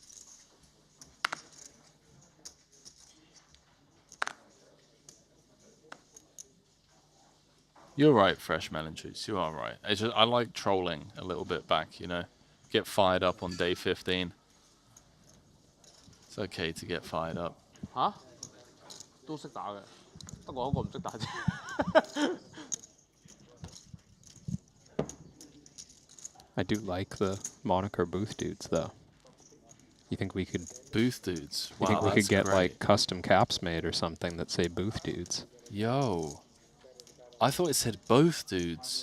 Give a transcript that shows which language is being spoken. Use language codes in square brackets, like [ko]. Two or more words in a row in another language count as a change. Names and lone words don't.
[en] You're right, Fresh Melon Juice. You are right. It's just, I like trolling a little bit back, you know. Get fired up on day 15. It's okay to get fired up. 嚇？ [yue] 都識打嘅，得我一個唔識打啫。 [en] I do like the moniker Booth Dudes, though. You think we could... Booth Dudes? You Wow, think we could get, great. like, custom caps made or something that say Booth Dudes? Yo. I thought it said both dudes.